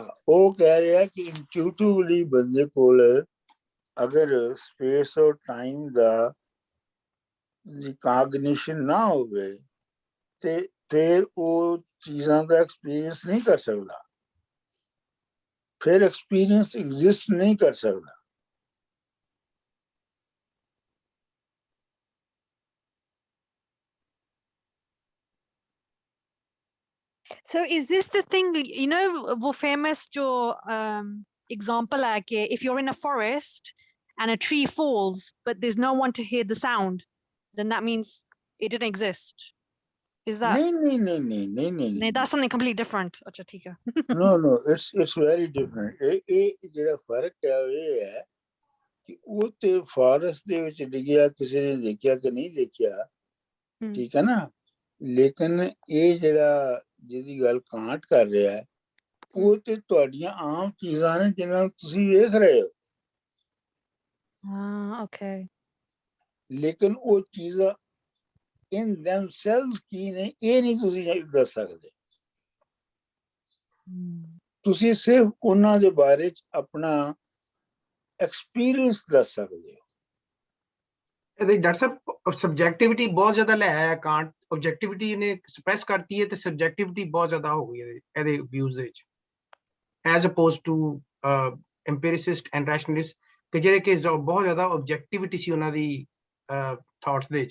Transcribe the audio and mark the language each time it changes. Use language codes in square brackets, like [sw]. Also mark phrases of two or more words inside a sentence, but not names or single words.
[pa] ਉਹ ਕਹਿ ਰਿਹਾ ਕਿ ਇੰਟੂਟਿਵਲੀ ਬੰਦੇ ਕੋਲ ਅਗਰ ਸਪੇਸ ਔਰ ਟਾਈਮ ਦਾ ਕਾਗਨੀਸ਼ਨ ਨਾ ਹੋਵੇ ਤੇ ਫਿਰ ਉਹ ਚੀਜ਼ਾਂ ਦਾ ਐਕਸਪੀਰੀਅੰਸ ਨਹੀਂ ਕਰ ਸਕਦਾ ਫਿਰ ਐਕਸਪੀਰੀਅੰਸ ਐਗਜ਼ਿਸਟ ਨਹੀਂ ਕਰ ਸਕਦਾ [en] So is this the thing, you know, [hi] वो फ़ेमस जो एग्ज़ाम्पल है कि [en] if you're in a forest and a tree falls but there's no one to hear the sound, then that means it didn't exist. Is that no, that's something completely different. [hi] अच्छा ठीक है. [en] no it's very different [pa] ਇਹ ਜਿਹੜਾ ਫਰਕ ਹੈ ਇਹ ਹੈ ਕਿ ਉਹ ਤੇ ਫਾਰੈਸਟ ਦੇ ਵਿੱਚ ਡਿੱਗਿਆ ਕਿਸੇ ਨੇ ਦੇਖਿਆ ਕਿ ਨਹੀਂ ਦੇਖਿਆ ਠੀਕ ਹੈ ਨਾ ਲੇਕਿਨ ਇਹ ਜਿਹੜਾ ਜਿਹਦੀ ਗੱਲ ਕਾਂਟ ਕਰ ਰਿਹਾ ਹੈ ਉਹ ਤੇ ਤੁਹਾਡੀਆਂ ਆਮ ਚੀਜ਼ਾਂ ਨੇ ਜਿਹਨਾਂ ਨੂੰ ਤੁਸੀਂ ਵੇਖ ਰਹੇ ਹੋ [en] okay [pa] ਲੇਕਿਨ ਉਹ ਚੀਜ਼ਾਂ [en] in themselves [pa] ਕੀ ਨੇ ਇਹ ਨਹੀਂ ਤੁਸੀਂ ਦੱਸ ਸਕਦੇ ਤੁਸੀਂ ਸਿਰਫ ਉਹਨਾਂ ਦੇ ਬਾਰੇ ਚ ਆਪਣਾ ਐਕਸਪੀਰੀਅੰਸ ਦੱਸ ਸਕਦੇ ਹੋ ਇਹਦੇ ਡਾਕਟਰ ਸਾਹਿਬ ਸਬਜੈਕਟਿਵਿਟੀ ਬਹੁਤ ਜ਼ਿਆਦਾ ਲੈ ਆਇਆ ਕਾਂਟ ਆਬਜੈਕਟਿਵਿਟੀ ਨੇ ਐਕਸਪ੍ਰੈਸ ਕਰਤੀ ਹੈ ਤੇ ਸਬਜੈਕਟਿਵਿਟੀ ਬਹੁਤ ਜ਼ਿਆਦਾ ਹੋ ਗਈ ਇਹਦੇ ਵਿਊਜ਼ ਦੇ ਵਿੱਚ [en] as opposed to empiricist and rationalist [pa] ਕਿ ਜਿਹੜੇ ਕਿ ਬਹੁਤ ਜ਼ਿਆਦਾ ਆਬਜੈਕਟਿਵਿਟੀ ਸੀ ਉਹਨਾਂ ਦੀ ਥਾਟਸ ਦੇ ਵਿੱਚ